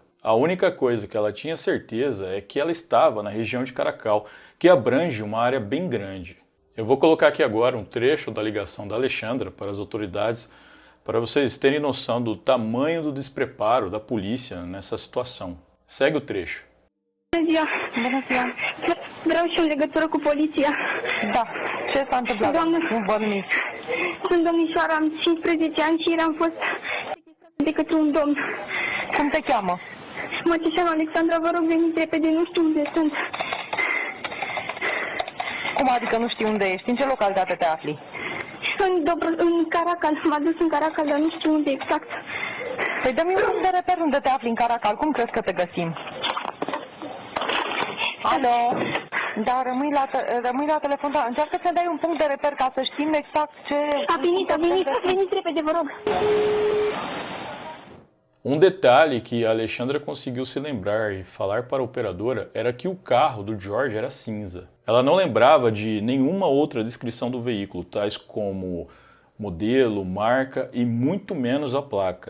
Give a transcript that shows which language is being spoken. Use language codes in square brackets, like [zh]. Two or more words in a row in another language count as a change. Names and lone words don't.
[pt] A única coisa que ela tinha certeza é que ela estava na região de Caracal, que abrange uma área bem grande. Eu vou colocar aqui agora um trecho da ligação da Alexandra para as autoridades, para vocês terem noção do tamanho do despreparo da polícia nessa situação. Segue o trecho. [ro] Bună ziua! Bună ziua! Vreau și în legătură cu poliția. Da. Ce s-a întâmplat? Doamnă, Nu văd nimic. sunt domnișoara, am 15 ani și ieri am fost sequestrată de către un domn. Cum te cheamă? Măcișanu Alexandra, vă rog, veniți repede, nu știu unde sunt. Cum adică nu știi unde ești? În ce localitate te afli? În Caracal, m-a dus în Caracal, dar nu știu unde exact. Păi dă-mi un punct de reper unde te afli în Caracal. Cum crezi că te găsim? Alo? Da, rămâi la telefon, dar încearcă să dai un punct de reper ca să știm exact ce... Veniți repede, vă rog. [pt] Um detalhe que a Alexandra conseguiu se lembrar e falar para a operadora era que o carro do George era cinza. Ela não lembrava de nenhuma outra descrição do veículo, tais como modelo, marca e muito menos a placa.